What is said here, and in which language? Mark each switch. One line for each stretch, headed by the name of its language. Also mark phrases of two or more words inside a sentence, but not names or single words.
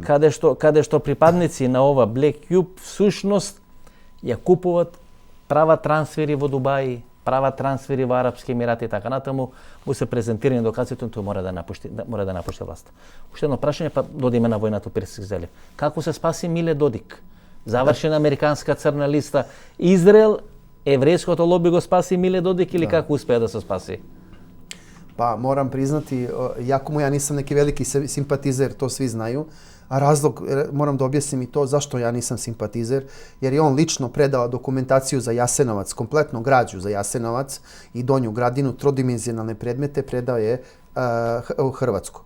Macedonian: Каде што припадници на ова Black Cube всушност ја купуваат, прават трансфери во Дубај, прават трансфери во Арапски Емирати и така натаму, му се презентирање доказите, тој мора да напушти власт. Уште едно прашање, па додиме на војната Персијски залив. Како се спаси Миле Додик? Завршена американска црна листа. Израел, еврејското лоби го спаси Миле Додик или како успеа да се спаси?
Serbian: Pa moram priznati, jako mu ja nisam neki veliki simpatizer, to svi znaju. A razlog, moram da objasnim i to zašto ja nisam simpatizer, jer je on lično predao dokumentaciju za Jasenovac, kompletno građu za Jasenovac i Donju Gradinu, trodimenzionalne predmete, predao je u Hrvatsku.